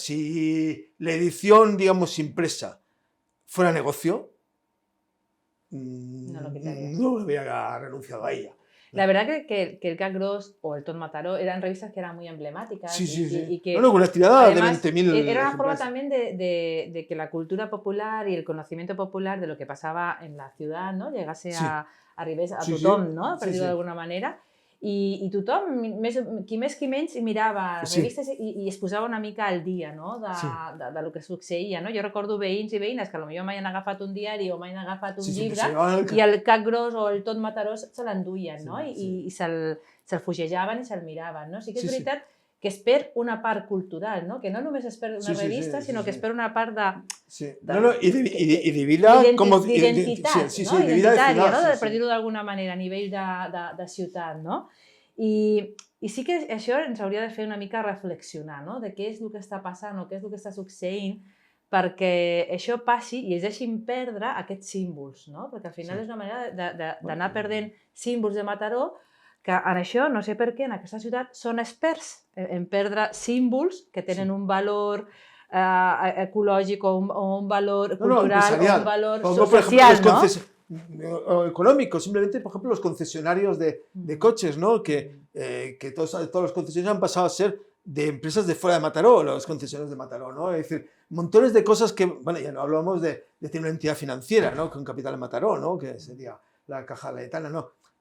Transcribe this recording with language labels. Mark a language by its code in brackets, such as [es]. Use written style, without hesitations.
[es] Si la edición, digamos, impresa fuera negocio, no hubiera renunciado a ella. La verdad que el CalGross o el Tom Mataró eran revistas que eran muy emblemáticas. Sí. Y que, con una tirada además, de 20.000 era una forma también de que la cultura popular y el conocimiento popular de lo que pasaba en la ciudad, ¿no? Llegase a tothom, no? [ca] Per dir-ho d'alguna manera. I tothom, qui més qui menys, mirava revistes i es posava una mica al dia, no? [es] de lo que [ca] succeïa. No? Jo recordo veïns i veïnes que potser mai han agafat un diari o mai han agafat un llibre i el CalGross o el Tom Mataró se l'enduien, no? I se'l fugejaven i se'l miraven. No? Sí que és veritat que es perd una part cultural, no? Que no només es perd una revista, sinó que es perd una part de... I de vida... D'identitat, identitària, no? Per dir-ho d'alguna manera, a nivell de ciutat, no? I sí que això ens hauria de fer una mica reflexionar, no? De què és el que està passant o què és el que està succeint perquè això passi i es deixin perdre aquests símbols, no? Perquè al final és una manera d'anar perdent símbols de Mataró que en això, no sé per què, en aquesta ciutat són experts en perdre símbols que tenen un valor ecològic o un valor cultural o un valor social, [es] ¿no? Económico, simplemente, por ejemplo, los concesionarios de coches, ¿no? Que todos los concesionarios han pasado a ser de empresas de fuera de Mataró, los concesionarios de Mataró, ¿no? Es decir, montones de cosas que, bueno, ya no hablamos de tener una entidad financiera, ¿no? Con capital en Mataró, ¿no? Que sería la Caja Laetana, ¿no?